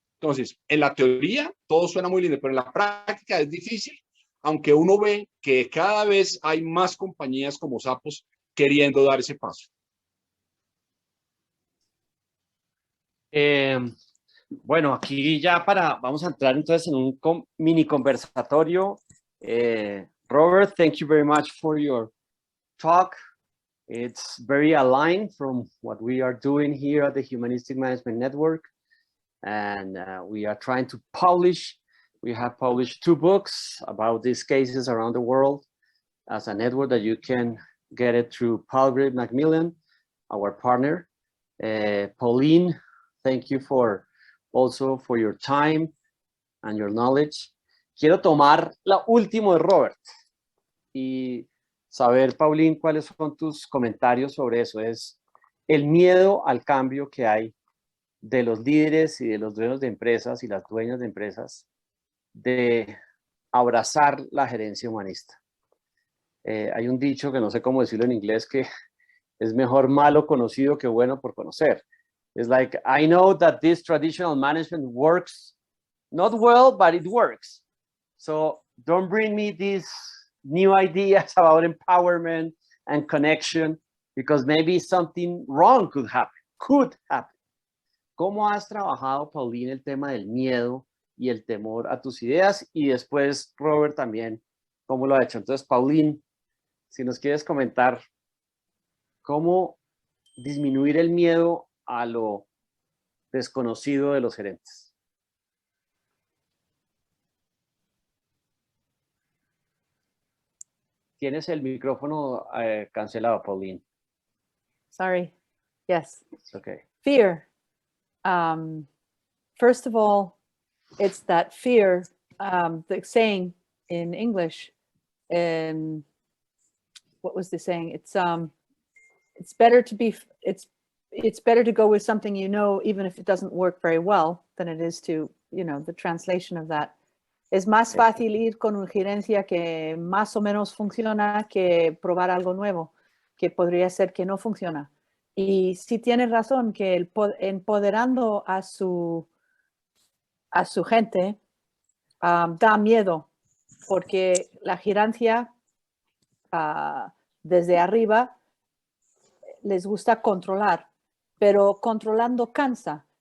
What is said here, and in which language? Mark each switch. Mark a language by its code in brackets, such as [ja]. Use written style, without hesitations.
[es] Entonces, en la teoría todo suena muy lindo, pero en la práctica es difícil, aunque uno ve que cada vez hay más compañías como Zappos queriendo dar ese paso. Bueno, aquí ya vamos a entrar entonces en un mini conversatorio. [en] Robert, thank you very much for your talk. It's very aligned from what we are doing here at the Humanistic Management Network. And we are trying to publish. We have published 2 books about these cases around the world as a network that you can get it through Palgrave Macmillan, our partner. Pauline, thank you also for your time and your knowledge. [es] Quiero tomar la última de Robert y saber, Pauline, cuáles son tus comentarios sobre eso. Es el miedo al cambio que hay de los líderes y de los dueños de empresas y las dueñas de empresas de abrazar la gerencia humanista. Hay un dicho que no sé cómo decirlo en inglés, que es mejor malo conocido que bueno por conocer. [en] It's like, I know that this traditional management works not well, but it works. So don't bring me these new ideas about empowerment and connection, because maybe something wrong could happen. [es] ¿Cómo has trabajado, Pauline, el tema del miedo y el temor a tus ideas? Y después, Robert, también, ¿cómo lo ha hecho? Entonces, Pauline, si nos quieres comentar cómo disminuir el miedo a lo desconocido de los gerentes. Tienes el micrófono cancelado, Pauline. [en] Sorry. Yes. It's okay. Fear. First of all, it's that fear, the saying in English, what was the saying? It's better to go with something you know, even if it doesn't work very well, than it is to, the translation of that. [es] Es más fácil ir con una gerencia que más o menos funciona que probar algo nuevo, que podría ser que no funciona. Y sí tienes razón que empoderando a su gente da miedo, porque la gerencia desde arriba les gusta controlar, pero controlando cansa.